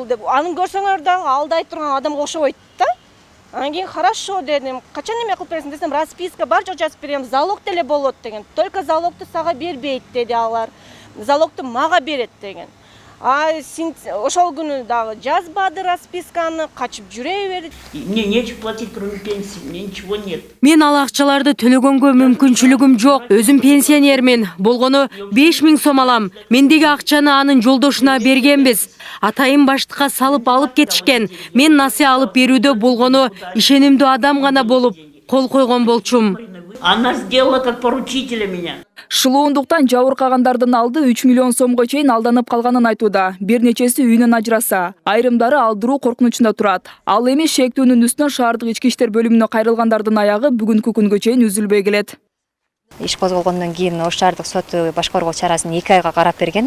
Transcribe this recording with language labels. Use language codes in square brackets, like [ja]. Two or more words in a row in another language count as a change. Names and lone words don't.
[ky] Аны көрсөңөр да алдай турган адамга окшобойт да. Анан кийин хорошо дедим. Качан эме кылып бересиң десем, расписка бар, жок жазып берем, залог деле болот деген. Только залогду сага бербейт деди алар. Залогду мага берет деген. Ошол күнү дагы жазбады расписканы, качып жүрө берди. [ru] Мне нечего платить, кроме пенсии, мне ничего нет. [ky] Мен ал акчаларды төлөгөнгө мүмкүнчүлүгүм жок. Өзүм пенсионермин. Болгону 5000 сом алам. Мендеги акчаны анын жолдошуна бергенбиз. Атайым баштыкка салып алып кетишкен. Мен насыя алып берүүдө болгону ишенимдүү адам гана болуп кол койгон болчумун. [ru] Она сделала как поручителя меня. [ky] Шылуундуктан жабыркагандардын алды 3 миллион сомго чейин алданып калганын айтууда. Бир нечеси үйүнөн ажыраса, айрымдары алдыруу коркунучунда турат. Ал эми шектүүнүн үстүнөн шаардык ички иштер бөлүмүнө кайрылгандардын аягы бүгүнкү күнгө чейин үзүлбөй келет. Иш козголгондон кийин Ош шаардык соту баш коргоо чарасын 2 айга карап берген.